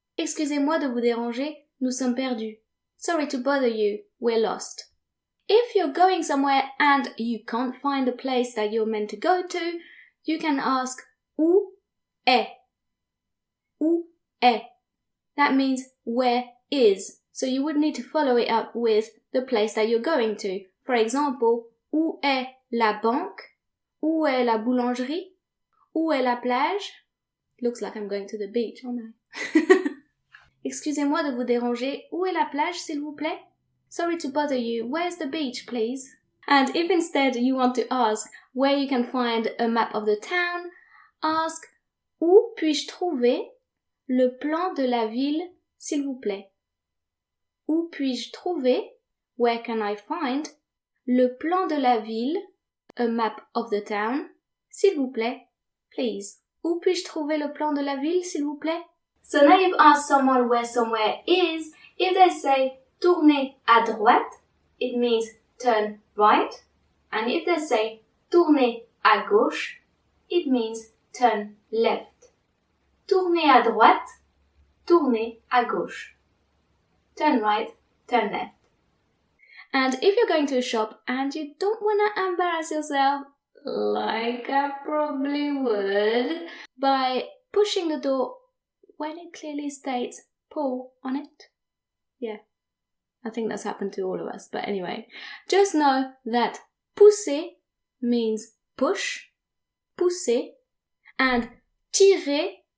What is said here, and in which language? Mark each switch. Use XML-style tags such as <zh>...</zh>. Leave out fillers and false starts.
<fr>Excusez-moi de vous déranger, nous sommes perdus.</fr> <en>Sorry to bother you, we're lost. If you're going somewhere and you can't find the place that you're meant to go to, you can ask</en> <fr>où est? Où est?</fr> <en>That means where is. So you would need to follow it up with the place that you're going to. For example,</en> <fr>où est la banque? Où est la boulangerie? Où est la plage?</fr> <en>Looks like I'm going to the beach, aren't I?</en> <fr>Excusez-moi de vous déranger. Où est la plage, s'il vous plaît?</fr> <en>Sorry to bother you. Where's the beach, please? And if instead you want to ask where you can find a map of the town, ask</en> <fr>Où puis-je trouver le plan de la ville, s'il vous plaît? Où puis-je trouver,</fr> <en>where can I find,</en> <fr>le plan de la ville,</fr> <en>a map of the town,</en> <fr>s'il vous plaît,</fr> <en>please.</en> <fr>Où puis-je trouver le plan de la ville, s'il vous plaît?</fr> <en>So now you've asked someone where somewhere is. If they say</en> <fr>Tournez à droite,</fr> <en>it means turn right. And if they say</en> <fr>Tournez à gauche,</fr> <en>it means turn left.</en> <fr>Tournez à droite, tournez à gauche.</fr> <en>Turn right, turn left. And if you're going to a shop and you don't want to embarrass yourself, like I probably would, by pushing the door when it clearly states pull on it. Yeah, I think that's happened to all of us. But anyway, just know that Poussez means push, pousser, and tirer</en>